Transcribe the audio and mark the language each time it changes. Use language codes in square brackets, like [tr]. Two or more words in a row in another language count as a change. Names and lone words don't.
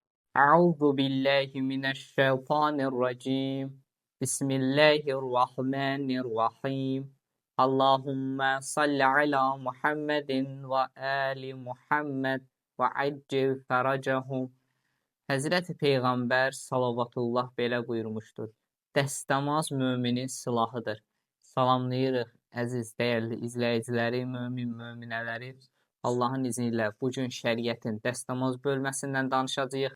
[ar] أعوذ بالله من الشيطان الرجيم. بسم الله الرحمن الرحيم. اللهم صل على محمد وآل محمد وعجل فرجهم. [az] Həzrəti Peyğəmbər salavatullah belə buyurmuşdur. Dəstəmaz müminin silahıdır. Salamlayırıq əziz, dəyərli izləyiciləri, möminələri. Allahın izni ilə bugün şəriətin dəstəmaz bölməsindən danışacağıq.